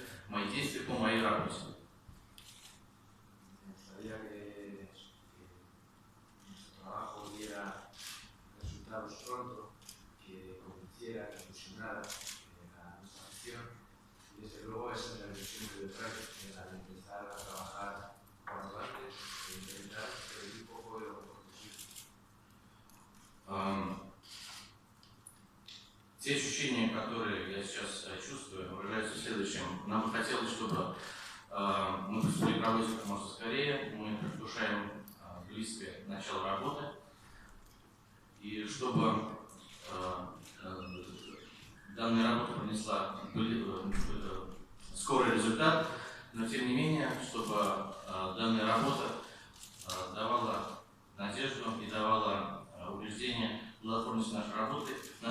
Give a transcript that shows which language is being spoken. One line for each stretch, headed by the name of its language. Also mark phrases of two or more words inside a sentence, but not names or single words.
Russian: мои действия по моей работе.
Spanish: Me gustaría que nuestro trabajo diera resultados pronto, que convenciera, que fusionara a nuestra acción. Y desde luego esa es la dirección que yo traigo, la de empezar a trabajar cuanto antes e intentar reducir un poco de lo mejor posible.
Russian: Те ощущения, которые я сейчас чувствую, выражаются в следующем. Нам бы хотелось, чтобы мы приступили к работе как можно скорее, мы предвкушаем близкое начало работы, и чтобы данная работа принесла скорый результат, но тем не менее, чтобы данная работа давала надежду и давала убеждение в плодотворности нашей работы нашим болельщикам.